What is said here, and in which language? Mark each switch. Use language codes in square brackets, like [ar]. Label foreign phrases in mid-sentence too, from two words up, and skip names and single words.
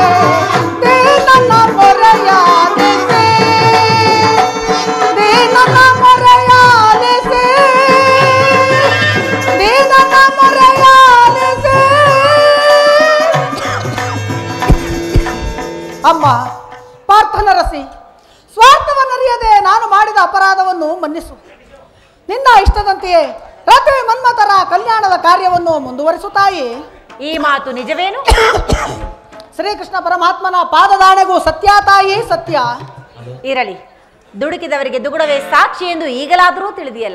[kn] ದೇನನ ಮೊರೆಯಾಲಿಸಿ ದೇನನ ಮೊರೆಯಾಲಿಸಿ ದೇನನ ಮೊರೆಯಾಲಿಸಿ. ಅಮ್ಮ ಪಾರ್ಥನರಸಿ, ಸ್ವಾರ್ಥವನ್ನರಿಯದೆ ನಾನು ಮಾಡಿದ ಅಪರಾಧವನ್ನು ಮನ್ನಿಸು. ನಿನ್ನ ಇಷ್ಟದಂತೆಯೇ ರತಿ ಮನ್ಮಥರ ಕಲ್ಯಾಣದ ಕಾರ್ಯವನ್ನು ಮುಂದುವರಿಸುತ್ತಾಯಿ. ಈ ಮಾತು ನಿಜವೇನು? ಶ್ರೀಕೃಷ್ಣ ಪರಮಾತ್ಮನ ಪಾದದಾಣೆಗೂ ಸತ್ಯ ತಾಯಿ, ಸತ್ಯ. ಇರಲಿ, ದುಡುಕಿದವರಿಗೆ ದುಗುಡವೇ ಸಾಕ್ಷಿ ಎಂದು ಈಗಲಾದರೂ ತಿಳಿದಿಯಲ್ಲ.